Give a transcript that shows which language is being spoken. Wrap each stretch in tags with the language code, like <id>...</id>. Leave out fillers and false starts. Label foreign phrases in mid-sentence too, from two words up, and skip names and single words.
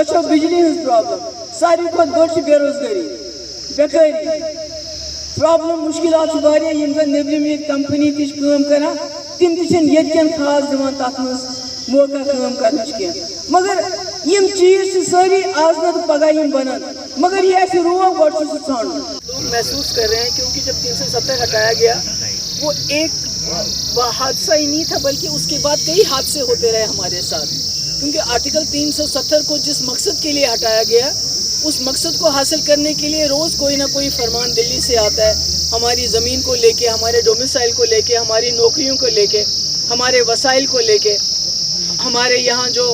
<ks>چھو بجلی ہٕنٛز پرابلم ساروی کھۄتہٕ بٔڑ چھِ بے روزگٲری بیکٲری پرابلم مشکلات چھِ واریاہ یم زن نیبرِم ییٚتہِ کمپنی تہِ چھِ کٲم کران تِم تہِ چھِنہٕ ییٚتہِ کٮ۪ن خاص دِوان تتھ منٛز موقع کٲم کرنٕچ کینٛہہ مگر یم چیز چھِ سٲری آز نتہٕ پگاہ یم بنن مگر یہ اَسہِ روو گۄڈٕ چھُ سُہ ژھانڈُن لوگ</ks> <ur>محسوس کر رہے ہیں کیونکہ جب 370 ہٹایا گیا وہ ایک حادثہ ہی نہیں تھا بلکہ اس کے بعد کئی حادثے ہوتے رہے ہمارے ساتھ کیونکہ آرٹیکل 370 کو جس مقصد کے لیے ہٹایا گیا اس مقصد کو حاصل کرنے کے لیے روز کوئی نہ کوئی فرمان دلی سے آتا ہے ہماری زمین کو لے کے ہمارے ڈومیسائل کو لے کے ہماری نوکریوں کو لے کے ہمارے وسائل کو لے کے ہمارے یہاں</ur>